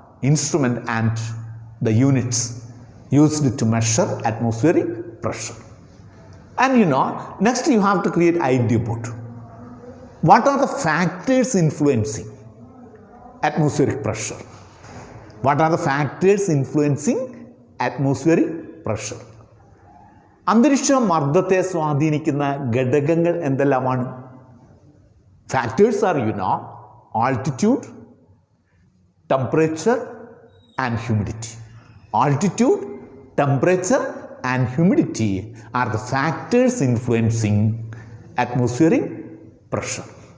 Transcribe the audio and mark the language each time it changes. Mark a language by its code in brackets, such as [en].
[en] Instrument and the units used to measure atmospheric pressure. And next you have to create idea about what are the factors influencing atmospheric pressure. What are the factors influencing atmospheric pressure? [ml] അന്തരീക്ഷ മർദ്ദത്തെ സ്വാധീനിക്കുന്ന ഘടകങ്ങൾ എന്തെല്ലാമാണ്? [en] Factors are altitude, temperature and humidity. Altitude, temperature and humidity are the factors influencing atmospheric pressure.